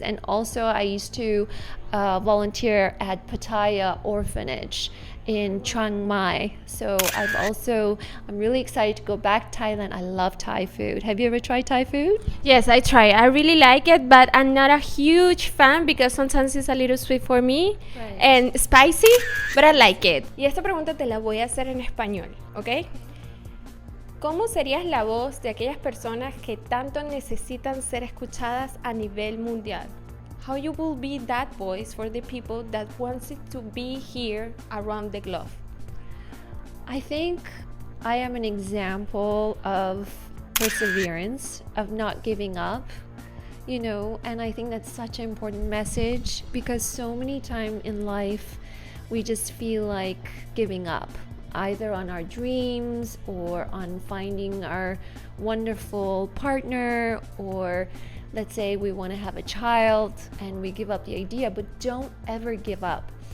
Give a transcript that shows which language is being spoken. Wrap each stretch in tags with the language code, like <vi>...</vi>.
<en>And also I used to volunteer at Pattaya Orphanage in Chiang Mai. So I'm really excited to go back to Thailand. I love Thai food. Have you ever tried Thai food? Yes, I try. I really like it, but I'm not a huge fan because sometimes it's a little sweet for me and spicy, but I like it.</en> <es>Y esta pregunta te la voy a hacer en español, ¿ok? ¿Cómo serías la voz de aquellas personas que tanto necesitan ser escuchadas a nivel mundial?</es> <en>How you will be that voice for the people that wants it to be here around the globe? I think I am an example of perseverance, of not giving up, and I think that's such an important message because so many times in life we just feel like giving up, either on our dreams or on finding our wonderful partner, or let's say we want to have a child and we give up the idea, but don't ever give up.</en>